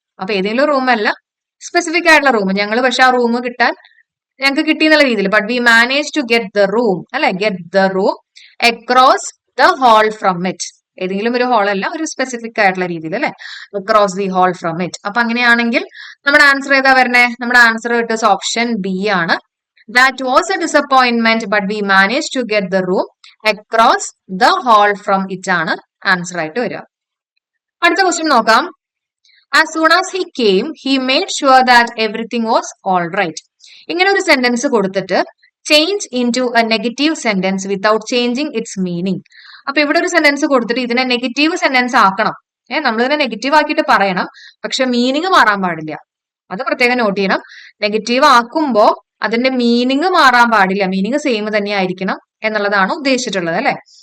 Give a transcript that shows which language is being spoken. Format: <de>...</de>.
<ml>അപ്പൊ ഏതെങ്കിലും റൂം അല്ല, സ്പെസിഫിക് ആയിട്ടുള്ള റൂം. ഞങ്ങൾ പക്ഷെ ആ റൂം കിട്ടാൻ ഞങ്ങൾക്ക് കിട്ടി എന്നുള്ള രീതിയിൽ.</ml> <en>But we manage to get the room അല്ലെ. Get the room across the hall from it.</en> <ml>ഏതെങ്കിലും ഒരു ഹാൾ അല്ല, ഒരു സ്പെസിഫിക് ആയിട്ടുള്ള രീതിയിൽ അല്ലെ.</ml> <en>Across the hall from it.</en> <ml>അപ്പൊ അങ്ങനെയാണെങ്കിൽ നമ്മുടെ ആൻസർ ഏതാ വരണേ? നമ്മുടെ answer it is option B ആണ്.</ml> <en>That was a disappointment, but we managed to get the room across the hall from it</en> <ml>ആണ് ആൻസർ ആയിട്ട് വരിക. അടുത്ത ക്വസ്റ്റ്യൻ നോക്കാം.</ml> <en>As soon as he came, he made sure that everything was all right.</en> <ml>ഇങ്ങനെ ഒരു sentence കൊടുത്തിട്ട്</ml> <en>Change into a negative sentence without changing its meaning.</en> <ml>അപ്പൊ ഇവിടെ ഒരു സെന്റൻസ് കൊടുത്തിട്ട് ഇതിനെ നെഗറ്റീവ് സെന്റൻസ് ആക്കണം. നമ്മൾ ഇതിനെ നെഗറ്റീവ് ആക്കിയിട്ട് പറയണം, പക്ഷെ മീനിങ് മാറാൻ പാടില്ല. അത് പ്രത്യേകം നോട്ട് ചെയ്യണം. നെഗറ്റീവ് ആക്കുമ്പോ അതിന്റെ മീനിങ് മാറാൻ പാടില്ല, മീനിങ് സെയിം തന്നെ ആയിരിക്കണം എന്നുള്ളതാണ് ഉദ്ദേശിച്ചിട്ടുള്ളത് അല്ലെ.</ml>